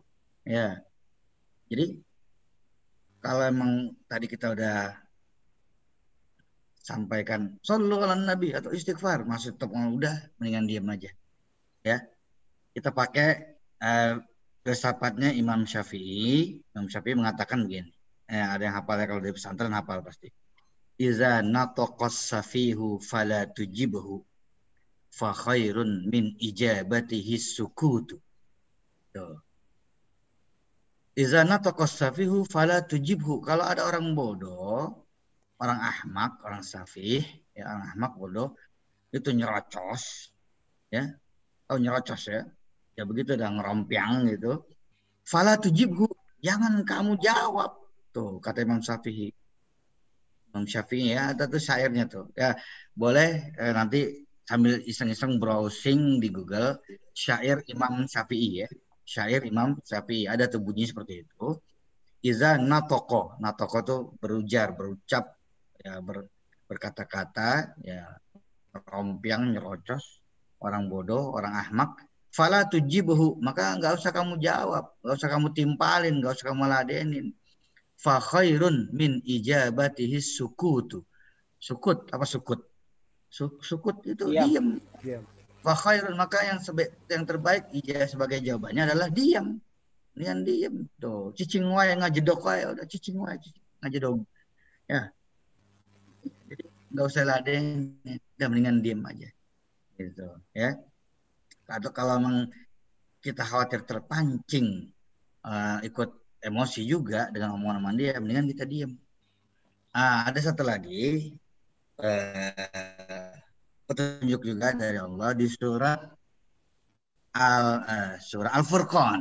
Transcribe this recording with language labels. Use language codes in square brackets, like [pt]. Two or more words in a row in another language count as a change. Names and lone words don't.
[id] Ya, jadi kalau emang tadi kita udah sampaikan [ar] صلوا على النبي [id] atau istighfar, maksud udah mendingan diam aja. Ya, kita pakai filsafatnya Imam Syafi'i. Imam Syafi'i mengatakan begini. Ada yang hafal ya, kalau dari pesantren hafal pasti. [ar] إذا نطق السفيه فلا تجبه فخير من إجابته السكوت. إذا نطق السفيه فلا تجبه. [id] Kalau ada orang bodoh, orang ahmak, orang safih, ya orang ahmak bodoh, itu nyerocos, ya. Oh nyerocos ya. Ya begitu udah ngerompiang gitu. [ar] فلا تجبه, [id] jangan kamu jawab. Tuh kata Imam Syafi'i. Imam Syafi'i ya, ada tuh syairnya tuh. Ya, boleh nanti sambil iseng-iseng browsing di Google syair Imam Syafi'i ya. Syair Imam Syafi'i ada tuh bunyi seperti itu. [ar] إذا نطق. [id] Natoko tuh berujar, berucap, ya berkata-kata, ya rompiang, nyerocos, orang bodoh, orang ahmak. [ar] فلا تجبه, [id] maka nggak usah kamu jawab, nggak usah kamu timpalin, nggak usah kamu ladenin. [ar] فخير من إجابته السكوت. [id] Sukut apa sukut? Sukut itu diam. [ar] فخير, [id] maka yang terbaik sebagai jawabannya adalah diam. Nian diam tuh. [su] Cicing wae ngajedok wae, udah cicing wae ngajedok. [id] Ya. Jadi enggak usah laden, udah mendingan diam aja. Gitu, ya. Atau kalau memang kita khawatir terpancing ikut emosi juga dengan omongan dia, mendingan kita diam. Ada satu lagi petunjuk juga dari Allah di surat Al-Furqan.